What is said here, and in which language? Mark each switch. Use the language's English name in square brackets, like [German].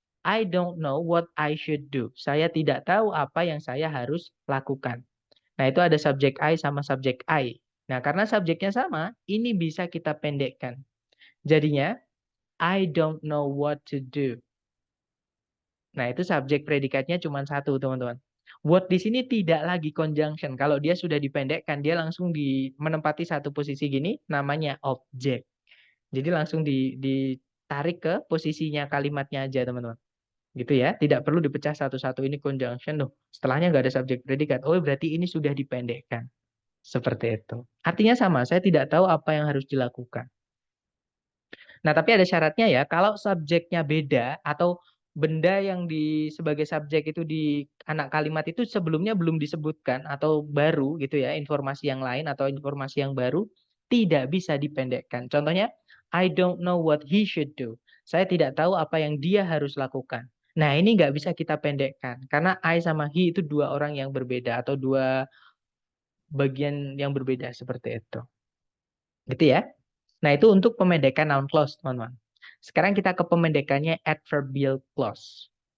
[English] I don't know what I should do. [Indonesian] Saya tidak tahu apa yang saya harus lakukan. Nah, itu ada subjek I sama subjek I. Nah, karena subjeknya sama, ini bisa kita pendekkan. Jadinya, [English] I don't know what to do. [Indonesian] Nah, itu subjek predikatnya cuma satu, teman-teman. What di sini tidak lagi conjunction. Kalau dia sudah dipendekkan, dia langsung menempati satu posisi gini, namanya objek. Jadi langsung ditarik ke posisinya kalimatnya aja, teman-teman. Gitu ya, tidak perlu dipecah satu-satu, ini conjunction loh. Setelahnya nggak ada subjek predikat. Oh, berarti ini sudah dipendekkan. Seperti itu. Artinya sama, saya tidak tahu apa yang harus dilakukan. Nah, tapi ada syaratnya ya, kalau subjeknya beda atau benda yang sebagai subjek itu di anak kalimat itu sebelumnya belum disebutkan atau baru gitu ya, informasi yang lain atau informasi yang baru, tidak bisa dipendekkan. Contohnya, [English] I don't know what he should do. [Indonesian] Saya tidak tahu apa yang dia harus lakukan. Nah, ini nggak bisa kita pendekkan, karena I sama he itu dua orang yang berbeda atau dua bagian yang berbeda seperti itu. Gitu ya. Nah, itu untuk pemendekan noun clause, teman-teman. Sekarang kita ke pemendekannya adverbial clause.